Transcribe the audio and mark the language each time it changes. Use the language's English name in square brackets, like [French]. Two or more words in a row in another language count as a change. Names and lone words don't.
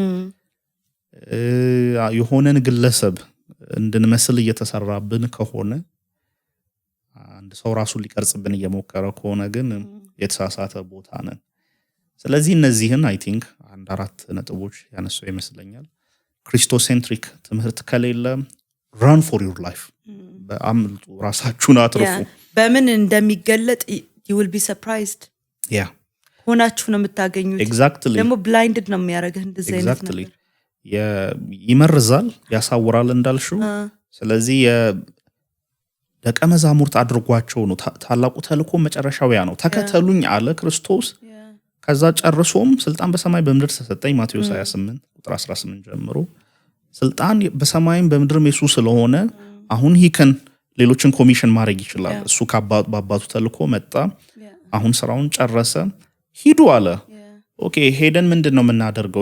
[Amharic] የሆነን ግለሰብ እንድንመስል እየተሰራብን ከሆነ አንድ ሰው ራሱን ሊቀርጽብን እየሞከረ ከሆነ ግን የተሳሳተ ቦታ ነን። ስለዚህ እነዚህን [English] I think [Amharic] 4 ነጥቦች ያነሳው ይመስለኛል። ክሪስቶሴንትሪክ ትምህርት ከሌለ [English] run for your life [Amharic] በአምልጡ ራሳችሁን አትርፉ። በምን እንደሚገለጥ [English] you will be surprised [Amharic] ሆናችሁ ነው የምታገኙት። ደግሞ blinded ነው የሚያደርገው እንደዚህ አይነት ነገር ይመርዛል ያሳውራል እንዳልሽው። ስለዚህ ደቀ መዛሙርት አድርጓቸው ነው ታላቁ ተልእኮ መጨረሻው ያ ነው። ተከተሉኝ አለ ክርስቶስ። ከዛ ጨርሶም ስልጣን በሰማይ በምድር ተሰጠኝ ማቴዎስ 28 ቁጥር 18 ጀምሮ ስልጣን በሰማይም በምድርም የሱ ስለሆነ አሁን ሂከን ሌሎችን ኮሚሽን ማድረግ ይችላል። እሱ ከአባቱ ተልእኮ መጣ፣ አሁን ስራውን ጨረሰ፣ ሂዱ አለ። ኦኬ ሄደን ምንድነው የምናደርገው?